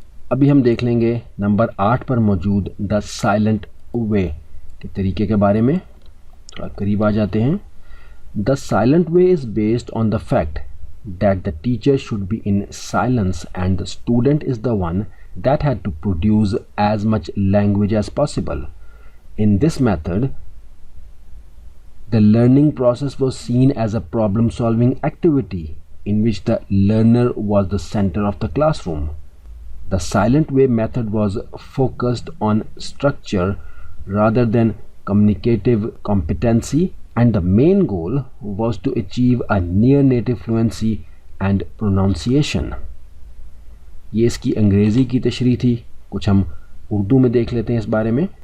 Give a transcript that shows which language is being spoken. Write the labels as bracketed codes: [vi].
[ur] ابھی ہم دیکھ لیں گے نمبر 8 پر موجود دا سائلنٹ وے کے طریقے کے بارے میں. تھوڑا قریب آ جاتے ہیں. [en] The silent way is based on the fact that the teacher should be in silence and the student is the one that had to produce as much language as possible. In this method, the learning process was seen as a problem-solving activity in which the learner was the center of the classroom. The silent way method was focused on structure rather than communicative competency, and the main goal was to achieve a near-native fluency and pronunciation. [ur] یہ اس کی انگریزی کی تشریح تھی. کچھ ہم اردو میں دیکھ لیتے ہیں اس بارے میں.